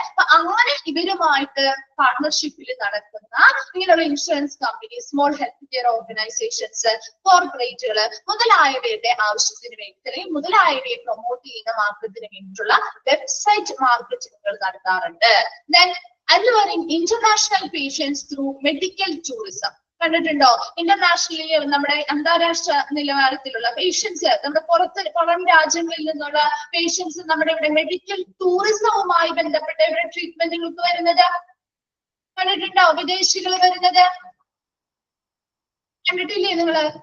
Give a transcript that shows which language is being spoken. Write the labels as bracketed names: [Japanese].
[Malayalam] അപ്പൊ അങ്ങനെ ഇവരുമായിട്ട് പാർട്ണർഷിപ്പിൽ നടക്കുന്ന ഇങ്ങനെയുള്ള insurance company, small health care organisations, കോർപ്പറേറ്റുകൾ മുതലായവയുടെ ആവശ്യത്തിന് വേണ്ടി അല്ലെങ്കിൽ മുതലായവയെ പ്രൊമോട്ട് ചെയ്യുന്ന മാർക്കറ്റിന് വേണ്ടിയിട്ടുള്ള വെബ്സൈറ്റ് മാർക്കറ്റിംഗുകൾ നടത്താറുണ്ട്. [English] Then alluring international patients through medical tourism. [Malayalam] കണ്ടിട്ടുണ്ടോ? ഇന്റർനാഷണലി നമ്മുടെ അന്താരാഷ്ട്ര നിലവാരത്തിലുള്ള പേഷ്യൻസ്, നമ്മുടെ പുറം രാജ്യങ്ങളിൽ നിന്നുള്ള പേഷ്യൻസ് നമ്മുടെ ഇവിടെ മെഡിക്കൽ ടൂറിസവുമായി ബന്ധപ്പെട്ട ഇവിടെ ട്രീറ്റ്മെന്റുകൾക്ക് വരുന്നത് കണ്ടിട്ടുണ്ടോ? വിദേശികൾ വരുന്നത് കണ്ടിട്ടില്ലേ നിങ്ങള്?